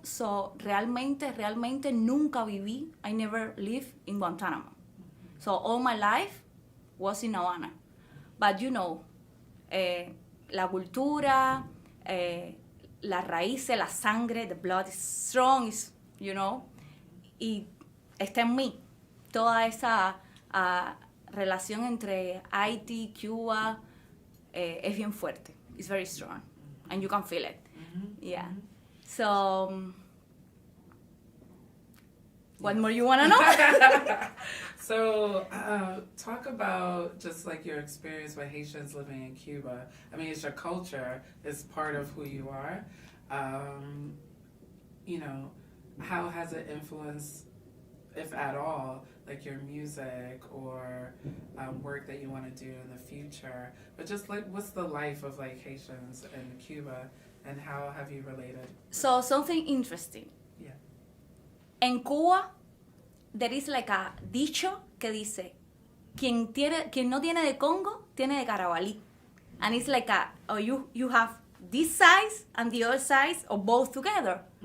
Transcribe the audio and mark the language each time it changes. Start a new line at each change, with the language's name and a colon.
Spanish: So, realmente nunca viví.
English: I never lived in Guantánamo. So, all my life was in Havana. But, you know,
Spanish: la cultura, las raíces, la sangre,
English: the blood is strong, is, you know,
Spanish: y está en mí. Toda esa relación entre Haiti, Cuba, es bien fuerte.
English: It's very strong. And you can feel it. Yeah. So, what more you want to know? So, talk about just like your experience with Haitians living in Cuba. I mean, it's your culture, it's part of who you are. You know, how has it influenced, if at all, like your music or work that you want to do in the future? But just like, what's the life of like Haitians in Cuba, and how have you related? So, something interesting. Yeah.
Spanish: En Cuba,
English: there is like a
Spanish: dicho que dice, quien no tiene de Congo, tiene de Carabalí.
English: And it's like you have this size and the other size, or both together.